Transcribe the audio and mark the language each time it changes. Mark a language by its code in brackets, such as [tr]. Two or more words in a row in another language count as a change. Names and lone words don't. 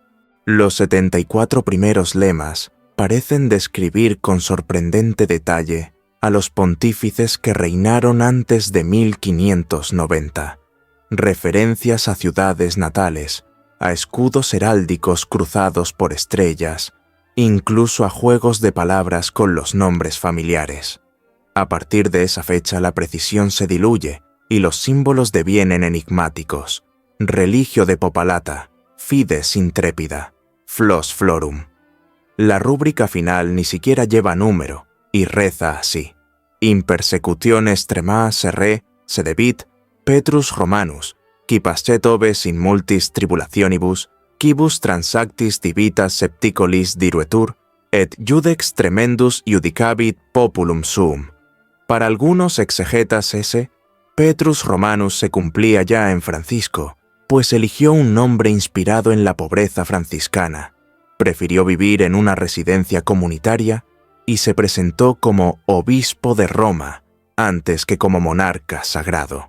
[es] Los 74 primeros lemas parecen describir con sorprendente detalle a los pontífices que reinaron antes de 1590, referencias a ciudades natales, a escudos heráldicos cruzados por estrellas, incluso a juegos de palabras con los nombres familiares. A partir de esa fecha la precisión se diluye y los símbolos devienen enigmáticos: [la] religio de popalata, fides intrépida, flos florum. [es] La rúbrica final ni siquiera lleva número y reza así: [la] in persecutione extrema serre sedebit Petrus Romanus, qui passet oves in multis tribulationibus, quibus transactis divitas septicolis diruetur, et judex tremendus judicabit populum suum. [es] Para algunos exegetas ese Petrus Romanus se cumplía ya en Francisco, pues eligió un nombre inspirado en la pobreza franciscana, prefirió vivir en una residencia comunitaria y se presentó como obispo de Roma antes que como monarca sagrado.